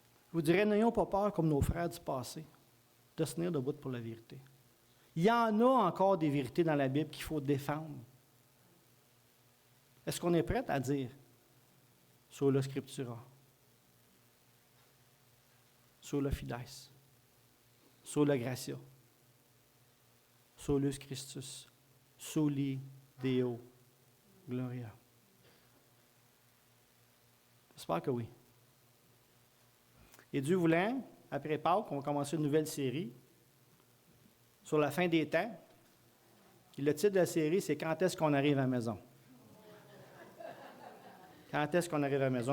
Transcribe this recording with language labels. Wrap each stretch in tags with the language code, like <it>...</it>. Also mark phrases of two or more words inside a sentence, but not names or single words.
<fr>Je vous dirais, n'ayons pas peur comme nos frères du passé, de se tenir debout pour la vérité. Il y en a encore des vérités dans la Bible qu'il faut défendre. Est-ce qu'on est prêt à dire</fr> <la>sola scriptura, sola fides, sola gratia, solus Christus, soli Deo gloria?</la> <fr>J'espère que oui. Et Dieu voulant, après Pâques, on va commencer une nouvelle série sur la fin des temps. Et le titre de la série, c'est « Quand est-ce qu'on arrive à la maison? » Quand est-ce qu'on arrive à la maison?</fr>